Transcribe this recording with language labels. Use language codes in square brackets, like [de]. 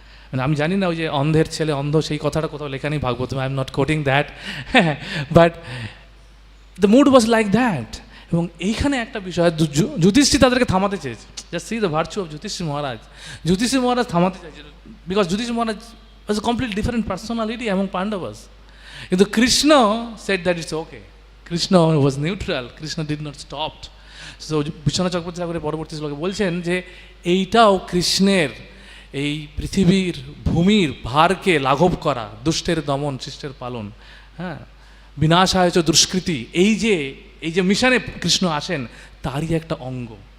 [bn] মানে আমি জানি না ওই যে অন্ধের ছেলে অন্ধ, সেই কথাটা কোথাও লেখা নেই ভাগবত, [en] I am not quoting that, but the mood was like that. [bn] এবং এইখানে একটা বিষয়, যুধিষ্ঠির তাদেরকে থামাতে চেয়েছে। [en] Just see the virtue of Yudhishthira Maharaj. [bn] যুধিষ্ঠির মহারাজ থামাতে চাইছে, [en] Because Yudhishthira Maharaj was a complete different personality among Pandavas. [bn] কিন্তু [en] Krishna said that it's okay. Krishna was neutral. Krishna did not stop. So [bn] Biswanath Chakraborty ঠাকুরের পরবর্তী শ্লোকে বলছেন যে এইটাও কৃষ্ণের এই পৃথিবীর ভূমির ভারকে লাঘব করা, দুষ্টের দমন শিষ্টের পালন, হ্যাঁ, বিনাশায় চ দুষ্কৃতি, এই যে মিশনে কৃষ্ণ আসেন, তারই একটা অঙ্গ।